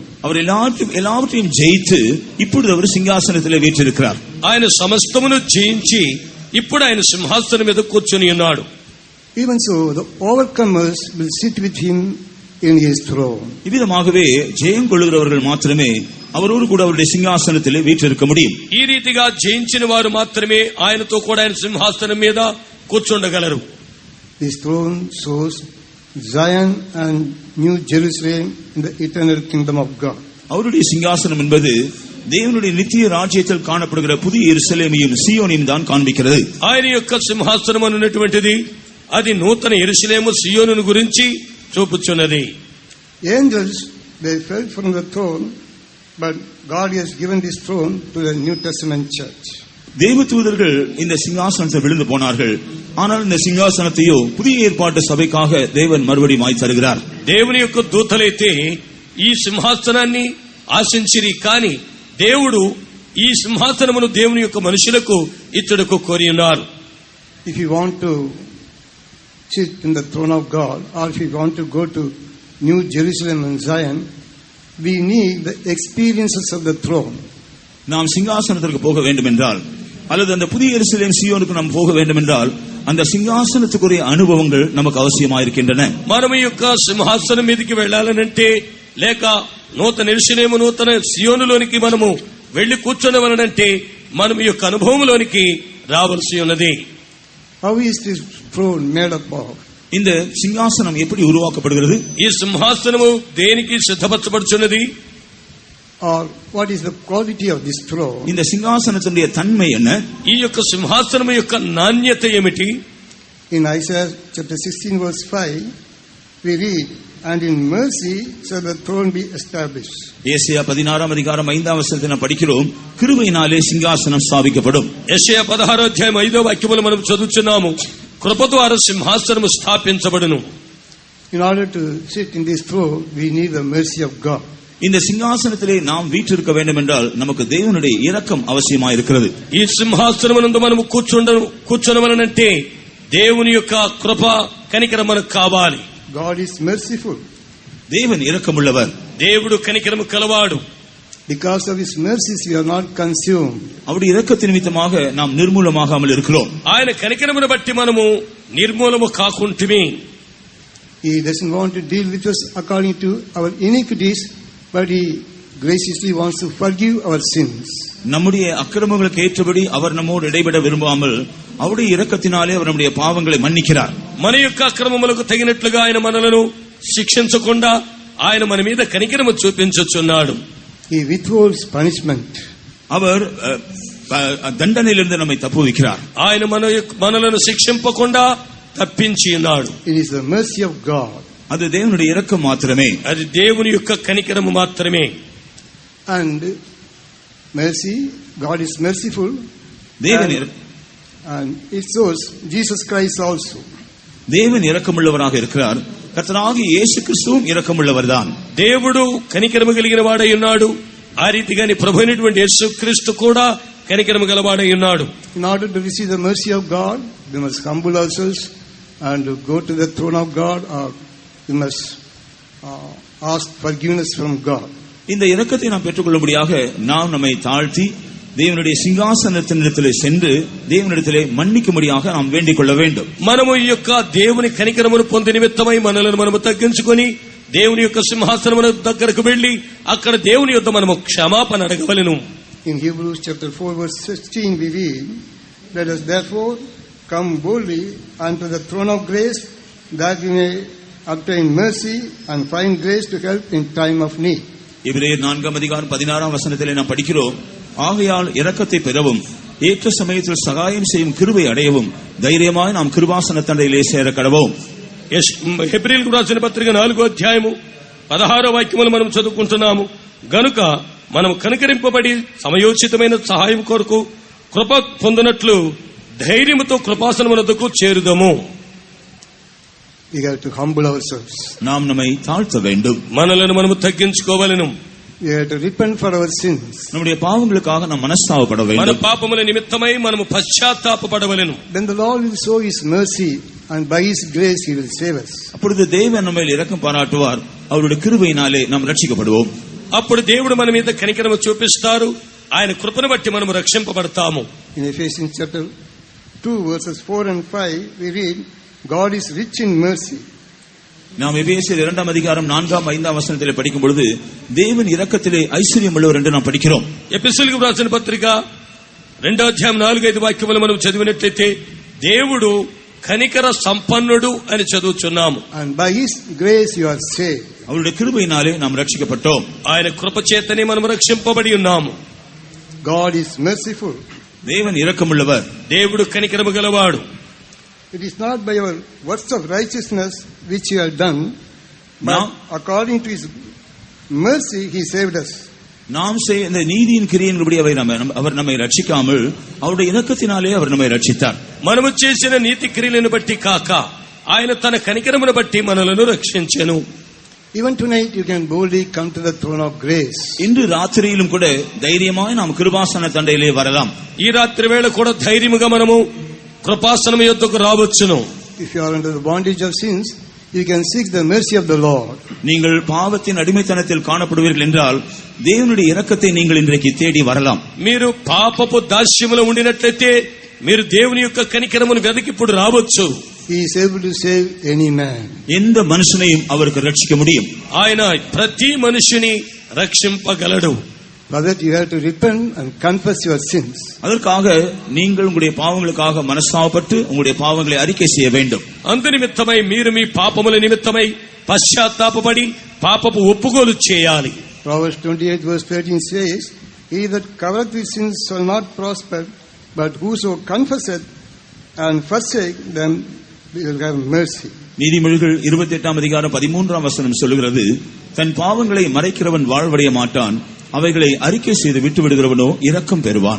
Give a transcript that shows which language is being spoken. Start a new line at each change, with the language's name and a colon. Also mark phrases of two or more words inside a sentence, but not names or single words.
Tamil: அவர் எல்லாவற்றையும் ஜெயித்து இப்பொழுது அவர் சிங்காசனத்திலே வீற்றிருக்கிறார்.
Telugu: ఆయన సమస్తమును జయించి ఇప్పుడు ఆయన సింహాసనం మీద కూర్చొని ఉన్నాడు.
English: Even so, the overcomers will sit with Him in His throne.
Tamil: இவ்விதமாகவே ஜெயம் கொள்ளுகிறவர்கள் மாத்திரமே அவரோடு கூட அவருடைய சிங்காசனத்திலே வீற்றிருக்க முடியும்.
Telugu: ఈ రీతిగా జయించిన వారు మాత్రమే ఆయనతో కూడా ఆయన సింహాసనం మీద కూర్చుండగలరు.
English: This throne shows Zion and New Jerusalem in the eternal kingdom of God.
Tamil: அவருடைய சிங்காசனம் என்பது தேவனுடைய நித்திய ராஜ்யத்தில் காணப்படுகிற புதிய எருசலேமையும் சீயோனையும் தான் காண்பிக்கிறது.
Telugu: ఆయన యొక్క సింహాసనం అన్నటువంటిది అది నూతన యెరూషలేము సియోనును గురించి చూపుచున్నది.
English: Angels, they fell from the throne, but God has given this throne to the New Testament church.
Tamil: தேவதூதர்கள் இந்த சிங்காசனத்தை விழுந்து போனார்கள். ஆனால் இந்த சிங்காசனத்தையோ புதிய ஏற்பாட்டு சபைக்காக தேவன் மறுபடியும் ஆய் தருகிறார்.
Telugu: దేవుని యొక్క దూతలైతే ఈ సింహాసనాన్ని ఆశించిరి, కానీ దేవుడు ఈ సింహాసనమును దేవుని యొక్క మనుషులకు ఇచ్చుటకు కోరి ఉన్నారు.
English: If you want to sit in the throne of God, or if you want to go to New Jerusalem and Zion, we need the experiences of the throne.
Tamil: நாம் சிங்காசனத்திற்கு போக வேண்டும் என்றால், அல்லது அந்த புதிய எருசலேம் சீயோனுக்கு நாம் போக வேண்டும் என்றால், அந்த சிங்காసనத்துக்குரிய అనుభవங்கள் நமக்கு అవశ్యమాயிருக்கின்றன.
Telugu: మనం ఈ యొక్క సింహాసనం మీదకి వెళ్ళాలనంటే, లేక నూతన యెరూషలేము నూతన సియోనులోనికి మనము వెళ్లి కూర్చొనవలనంటే మనం ఈ యొక్క అనుభవంలోనికి రావాల్సి ఉన్నది.
English: How is this throne made up of?
Tamil: இந்த சிங்காசனம் எப்படி உருவாக்கப்படுகிறது?
Telugu: ఈ సింహాసనము దేనికి సిద్ధపరచబడుచున్నది?
English: Or what is the quality of this throne?
Tamil: இந்த சிங்காசனத்தினுடைய தன்மை என்ன?
Telugu: ఈ యొక్క సింహాసనము యొక్క నాణ్యత ఏమిటి?
English: In Isaiah chapter 16 verse 5, we read, and in mercy shall the throne be established.
Tamil: ஏசாயா 16 அதிகாரம் 5 வசனத்தை நாம் படிக்கிறோம். கிருபையினாலே சிங்காசனம் ஸ்தாபிக்கப்படும்.
Telugu: యెషయా 16 అధ్యాయం 5వ వాక్యములో మనం చదువుచున్నాము, కృప ద్వారా సింహాసనము స్థాపించబడును.
English: In order to sit in this throne, we need the mercy of God.
Tamil: இந்த சிங்காசனத்திலே நாம் வீற்றிருக்க வேண்டும் என்றால் நமக்கு தேவனுடைய இரக்கம் அவசியமாக இருக்கிறது.
Telugu: ఈ సింహాసనమునందు మనము కూర్చొనవలనంటే దేవుని యొక్క కృప కనికరం మనకు కావాలి.
English: God is merciful.
Tamil: தேவன் இரக்கமுள்ளவர்.
Telugu: దేవుడు కనికరము కలవాడు.
English: Because of his mercies we are not consumed.
Tamil: அவருடைய இரக்கத்தின் நிமித்தமாக நாம் நிர்மூலமாகாமல் இருக்கிறோம்.
Telugu: ఆయన కనికరమును బట్టి మనము నిర్మూలము కాకుంటిమి.
English: He doesn't want to deal with us according to our iniquities, but he graciously wants to forgive our sins.
Tamil: நம்முடைய அக்கிரமங்களுக்கு ஏற்றபடி அவர் நம்மோடு இடைபெட விரும்பாமல் அவருடைய இரக்கத்தினாலே அவர் நம்முடைய பாவங்களை மன்னிக்கிறார்.
Telugu: మన యొక్క అక్రమములకు తగినట్లుగా ఆయన మనలను శిక్షించకుండా ఆయన మన మీద కనికరము చూపించుచున్నాడు.
English: He withholds punishment.
Tamil: அவர் தண்டனையிலிருந்து நம்மை தப்புவிக்கிறார்.
Telugu: ఆయన మనలను శిక్షింపకుండా తప్పించి ఉన్నాడు.
English: It is the mercy of God.
Tamil: அது தேவனுடைய இரக்கம் மாத்திரமே.
Telugu: అది దేవుని యొక్క కనికరము మాత్రమే.
English: And mercy, God is merciful. And it shows Jesus Christ also.
Tamil: దేవుని இரக்கமுள்ளவராக இருக்கிறார். కర్తనాగి యేసుక్రీస్తుவும் இரக்கமுள்ளவர்தான்.
Telugu: దేవుడు కనికరము కలిగిన వాడై ఉన్నాడు. ఆ రీతిగానే ప్రభువైనటువంటి యేసుక్రీస్తు కూడా కనికరము గలవాడై ఉన్నాడు.
English: In order to receive the mercy of God, we must humble ourselves and go to the throne of God, or we must ask forgiveness from God.
Tamil: இந்த இரக்கத்தை நாம் பெற்றுக்கொள்ளும்படியாக நாம் நம்மை தாழ்த்தி தேவனுடைய சிங்காசனத்தினிடத்திலே சென்று தேவனிடத்திலே மன்னிக்கும்படியாக நாம் வேண்டிக் கொள்ள வேண்டும்.
Telugu: మనము ఈ యొక్క దేవుని కనికరమును పొందే నిమిత్తమై మనలను మనము తగ్గించుకొని దేవుని యొక్క సింహాసనమున దగ్గరకు వెళ్లి అక్కడ దేవుని యొద్ద మనము క్షమాపణ అడగవలెను.
English: In Hebrews chapter 4 verse 16 we read, let us therefore come boldly unto the throne of grace, that we may obtain mercy and find grace to help in time of need.
Tamil: எபிரேயர் 4 அதிகாரம் 16 வசனத்திலே நாம் படிக்கிறோம், ஆகையால் இரக்கத்தை பெறவும் ஏற்ற சமயத்தில் சகாயம் செய்யும் கிருபை அடையவும் தைரியமாய் நாம் கிருபாசன தண்டையிலே சேர கடவோம்.
Telugu: హెబ్రీయులకు రాసిన పత్రిక 4వ అధ్యాయము 16వ వాక్యమును మనం చదువుకుంటున్నాము. గనుక మనం కనికరింపబడి సమయోచితమైన సహాయం కొరకు కృప పొందినట్లు ధైర్యముతో కృపాసనమునకు చేరుదము.
English: We have to humble ourselves.
Tamil: நாம் நம்மை தாழ்த்த வேண்டும்.
Telugu: మనలను మనము తగ్గించుకోవలెను.
English: We have to repent for our sins.
Tamil: நம்முடைய பாவங்களுக்காக நாம் மனஸ்தாபப்பட
Telugu: మన
Tamil: வேண்டும்.
Telugu: పాపముల నిమిత్తమై మనము పశ్చాత్తాపపడవలెను.
English: Then the Lord will show his mercy, and by his grace he will save us.
Tamil: அப்பொழுது தேவன் நம்ம மேல் இரக்கம் பாராட்டுவார், அவருடைய கிருபையினாலே நாம் ரட்சிக்கப்படுவோம்.
Telugu: అప్పుడు దేవుడు మన మీద కనికరము చూపిస్తారు. ఆయన కృపను బట్టి మనము రక్షింపబడతాము.
English: In Ephesians chapter 2 verses 4 and 5 we read, God is rich in mercy.
Tamil: நாம் எபேசியர் 2 அதிகாரம் 4 5 வசனத்திலே படிக்கும் பொழுது தேவன் இரக்கத்திலே ஐஸ்வர்யம் உள்ளவர் என்று நாம் படிக்கிறோம்.
Telugu: ఎపిసోడ్కు రాసిన పత్రిక 2వ అధ్యాయం 4-5 వాక్యములు మనం చదివినట్లయితే దేవుడు కనికర సంపన్నుడు అని చదువుచున్నాము.
English: And by his grace you are saved.
Tamil: அவருடைய கிருபையினாலே நாம் ரட்சிக்கப்பட்டோம்.
Telugu: ఆయన కృప చేతనే మనం రక్షింపబడి ఉన్నాము.
English: God is merciful.
Tamil: தேவன் இரக்கமுள்ளவர்.
Telugu: దేవుడు కనికరము గలవాడు.
English: It is not by our works of righteousness which you have done, but Now, according to his mercy he saved us.
Tamil: நாம் செய்ய இந்த நீதியின் கிரியையின்படி அவர் நம்மை ரட்சிக்காமல் அவருடைய இரக்கத்தினாலே அவர் நம்மை ரட்சித்தார்.
Telugu: మనము చేసిన నీతి క్రియలను బట్టి కాక ఆయన తన కనికరమును బట్టి మనలను రక్షించెను.
English: Even tonight you can boldly come to the throne of grace.
Tamil: இன்று ராத்திரியிலும் கூட தைரியமாய் நாம் கிருபாசன தண்டையிலே வரலாம்.
Telugu: ఈ రాత్రి వేళ కూడా ధైర్యముగా మనము కృపాసనం యొద్దకు రావచ్చును.
English: If you are under the bondage of sins, you can seek the mercy of the Lord.
Tamil: நீங்கள் பாவத்தின் அடிமைத்தனத்தில் காணப்படுவீர்கள் என்றால் தேவனுடைய இரக்கத்தை நீங்கள் இன்றைக்கு தேடி வரலாம்.
Telugu: మీరు పాపపు దాస్యములో ఉండినట్లయితే మీరు దేవుని యొక్క కనికరమును వెతికి ఇప్పుడు రావచ్చు.
English: He is able to save any man.
Tamil: எந்த மனுஷனையும் அவருக்கு ரட்சிக்க முடியும்.
Telugu: ఆయన ప్రతి మనిషిని రక్షింపగలడు.
English: For that you have to repent and confess your sins.
Tamil: அதற்காக நீங்கள் உங்களுடைய பாவங்களுக்காக மனஸ்தாபப்பட்டு உங்களுடைய பாவங்களை அறிக்கை செய்ய வேண்டும்.
Telugu: అందు నిమిత్తమై మీరు మీ పాపముల నిమిత్తమై పశ్చాత్తాపపడి పాపపు ఒప్పుకోలు చేయాలి.
English: Proverbs 28 verse 13 says, He that covereth his sins shall not prosper, but whoso confesseth and forsake them will have mercy.
Tamil: நீதிமொழிகள் 28 அதிகாரம் 13 வசனம் சொல்லுகிறது, தன் பாவங்களை மறைக்கிறவன் வாழ்வடைய மாட்டான், அவைகளை அறிக்கை செய்து விட்டு விடுகிறவனோ இரக்கம் பெறுவான்.